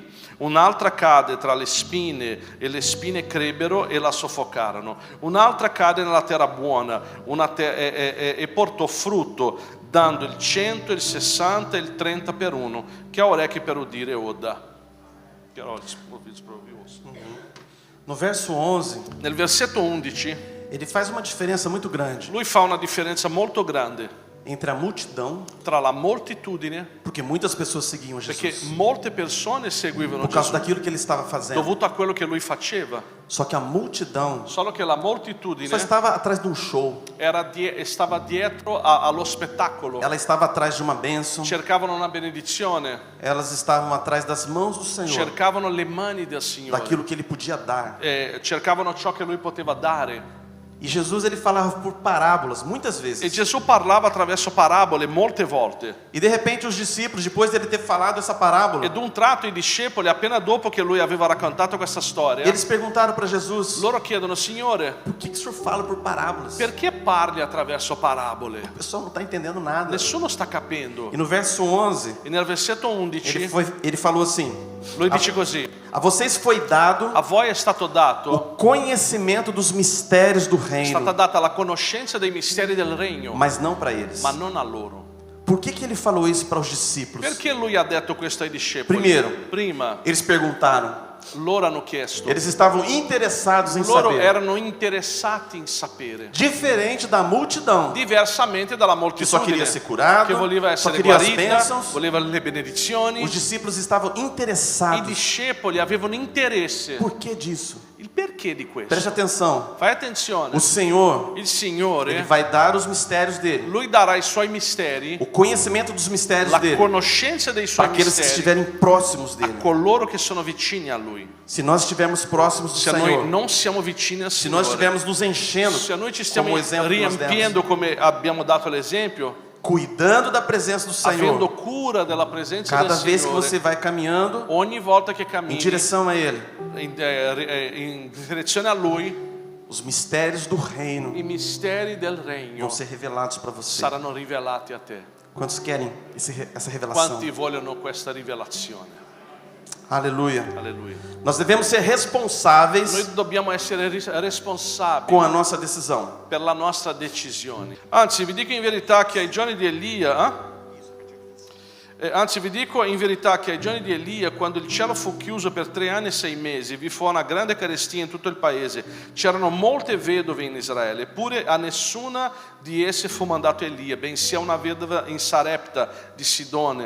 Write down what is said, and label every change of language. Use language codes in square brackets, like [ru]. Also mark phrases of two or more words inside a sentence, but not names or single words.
[it] Un'altra cade tra le spine e le spine crebbero e la soffocarono, un'altra cade nella terra buona e portò frutto, dando il 100, il 60 e il 30 per uno. Chi ha orecchie per udire oda. [pt] No verso 11, [it] Nel versetto 11 [pt] ele faz uma diferença muito grande [it] lui fa una differenza molto grande [pt] entre a multidão, [it] tra la moltitudine, [pt] porque muitas pessoas seguiam [it] perché [pt] Jesus [it] molte persone seguivano [pt] por causa [it] Gesù [pt] daquilo que ele estava fazendo. [it] dovuto a quello che lui faceva, [pt] Só que a multidão [it] solo che la moltitudine [pt] só estava atrás de um show. [it] stava dietro allo spettacolo, [pt] Ela estava atrás de uma bênção. [it] cercavano una benedizione, [pt] Elas estavam atrás das mãos do Senhor, [it] cercavano le mani del Signore, [pt] daquilo que ele podia dar. [it] cercavano ciò che lui poteva dare. [pt] E Jesus ele falava por parábolas muitas [it] E [pt] vezes. [it] Gesù parlava attraverso parabole molte volte. [pt] E de repente os discípulos, depois dele ter falado essa parábola, [it] E d'un tratto i discepoli, appena dopo che lui aveva raccontato questa storia, [pt] eles perguntaram para Jesus: [it] loro chiedono: Signore, [pt] por que o Senhor fala por parábolas? [it] perché parli attraverso parabole? [pt] O pessoal não está entendendo nada. [it] Nessuno sta capendo. [pt] E no verso 11, [it] E nel versetto 11 [pt] ele falou assim: [it] lui dice così: [pt] a vocês foi dado [it] a voi è stato [pt] o [it] dato, [pt] conhecimento dos mistérios do [it] è stata [pt] reino, [it] data la conoscenza dei misteri del regno, [pt] mas não para eles. [it] ma non a loro. [pt] Por que ele falou isso para os discípulos? [it] Perché lui ha detto questo ai discepoli? [pt] Primeiro. [it] Prima, [pt] Eles perguntaram. [it] loro hanno chiesto, [pt] Eles estavam interessados em [it] loro [pt] saber. [it] erano interessati in sapere, [pt] Diferente da multidão, [it] diversamente dalla [pt] que só queria [it] moltitudine [pt] ser curado, [it] che voleva [pt] só [it] essere [pt] queria as [it] guarita, [pt] bênçãos. [it] voleva le benedizioni. [pt] Os discípulos estavam [it] I [pt] interessados. [it] discepoli avevano interesse. [pt] Por que disso? [it] Il perché di questo? [pt] Preste atenção. [it] Fai attenzione. [pt] O Senhor, [it] Il [pt] ele [it] Signore, [pt] vai dar os mistérios dele, [it] lui darà i suoi misteri, [pt] o conhecimento dos mistérios [it] la [pt] dele, [it] conoscenza dei [pt] para [it] suoi [pt] aqueles que [it] misteri [pt] estiverem próximos [it] a [pt] dele. [it] coloro che sono vicini a lui. [pt] Se nós estivermos próximos do [it] Se noi [pt] Senhor, [it] non siamo vicini al [pt] se nós [it] Signore, [pt] estivermos nos enchendo, [it] se noi ci stiamo [pt] como o exemplo que nós demos, [it] riempiendo come abbiamo dato l'esempio, [pt] cuidando da presença do [it] avendo [pt] Senhor, [it] cura della presenza [pt] cada [it] del [pt] vez que [it] Signore, [pt] você vai caminhando [it] ogni volta che [pt] em [it] cammini [pt] direção a Ele, [it] in direzione a Lui, [pt] os mistérios do reino [it] i misteri del regno [pt] vão ser revelados para você. [it] saranno rivelati a te. [pt] Quantos querem essa revelação? [it] Quanti vogliono questa rivelazione? [pt] Aleluia. [it] Alleluia. [pt] Nós devemos ser [it] Noi [pt] responsáveis [it] dobbiamo essere responsabili [pt] com a nossa decisão. [it] per la nostra decisione. Anzi, vi dico in verità che ai giorni di Elia, quando il cielo fu chiuso per 3 anni e 6 mesi, vi fu una grande carestia in tutto il paese. C'erano molte vedove in Israele, eppure a nessuna di esse fu mandato Elia, bensì a una vedova in Sarepta di Sidone.